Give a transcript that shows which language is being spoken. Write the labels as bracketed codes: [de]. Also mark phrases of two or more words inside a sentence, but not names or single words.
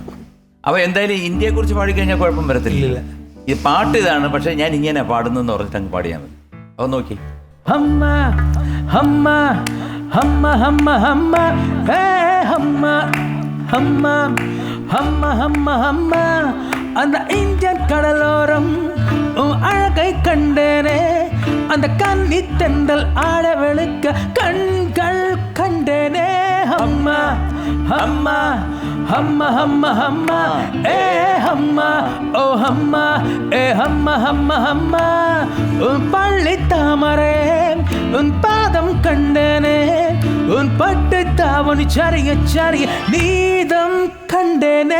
[ml] അപ്പോൾ എന്തായാലും ഇന്ത്യയെ കുറിച്ച് പാടിക്കഴിഞ്ഞാൽ കുഴപ്പം വരത്തില്ല. ഈ പാട്ട് ഇതാണ്, പക്ഷെ ഞാൻ ഇങ്ങനെ പാടുന്നെന്ന് പറഞ്ഞിട്ട് അങ്ങ് പാടിയാൽ മതി. അത് നോക്കി. ഹമ്മ ഹമ്മ ഹമ്മ ഹമ്മ ഹമ്മ ഹേ ഹമ്മ ഹമ്മ ഹമ്മ ഹമ്മ ഹമ്മ [ta] அந்த இந்தியன் கடலோரம் அழகை கண்டேனே, அந்த கன்னி தென்றல் ஆட வெளுக்க கண்கள் கண்டேனே. ஹம்மா ஹம்மா ஹம்ம ஹம்ம ஹம்ம ஏ ஹம்மா ஓ ஹம்மா ஏ ஹம்ம ஹம்ம ஹம்மா உன் பள்ளி தாமரே உன் பாதம் கண்டேனே, உன் பட்டு தாவணி சரிய சரிய நீதம் கண்டேனே.